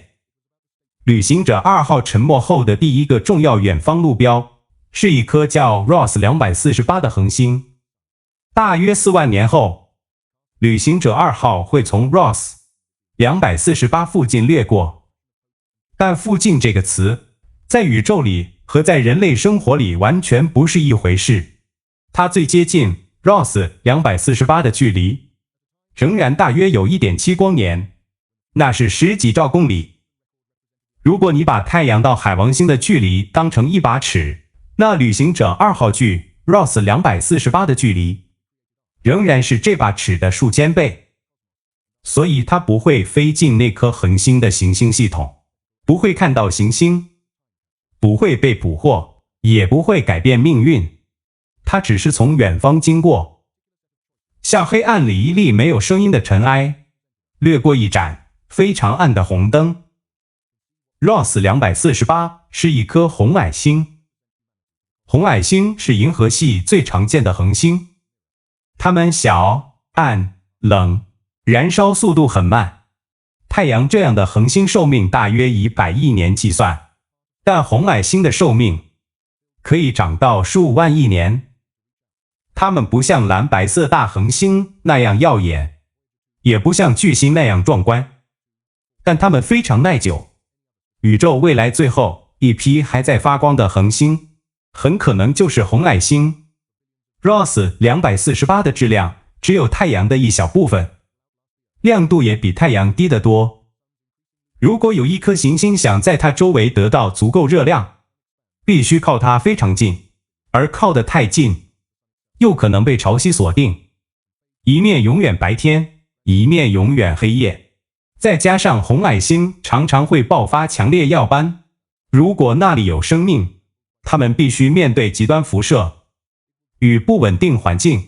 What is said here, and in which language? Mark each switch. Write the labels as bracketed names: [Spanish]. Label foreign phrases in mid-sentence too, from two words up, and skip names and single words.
[Chinese] 旅行者2號沉沒後的第一個重要遠方路標，是一顆叫 Ross 248的恆星。大約4萬年後，旅行者2號會從 Ross 248附近掠過。但附近這個詞，在宇宙裡和在人類生活裡完全不是一回事。它最接近 Ross 248的距離，仍然大約有 1.7 光年，那是10幾兆公里。如果你把太陽到海王星的距離當成一把尺，那旅行者2號距 Ross 248的距離，仍然是這把尺的數千倍。所以它不會飛進那顆恆星的行星系統，不會看到行星，不會被捕獲，也不會改變命運。它只是從遠方經過，像黑暗裡一粒沒有聲音的塵埃，掠過一盞非常暗的紅燈。Ross 248是一顆紅矮星。紅矮星是銀河系最常見的恆星，它們小、暗、冷，燃燒速度很慢。太陽這樣的恆星壽命大約以100億年計算，但紅矮星的壽命可以長到數萬億年。它們不像藍白色大恆星那樣耀眼，也不像巨星那樣壯觀，但它們非常耐久。宇宙未來最後一批還在發光的恆星，很可能就是紅矮星。Ross 248的質量只有太陽的一小部分，亮度也比太陽低得多。如果有一顆行星想在它周圍得到足夠熱量，必須靠它非常近，而靠得太近，又可能被潮汐鎖定，一面永遠白天，一面永遠黑夜。再加上紅矮星常常會爆發強烈耀斑，如果那裡有生命，它們必須面對極端輻射與不穩定環境。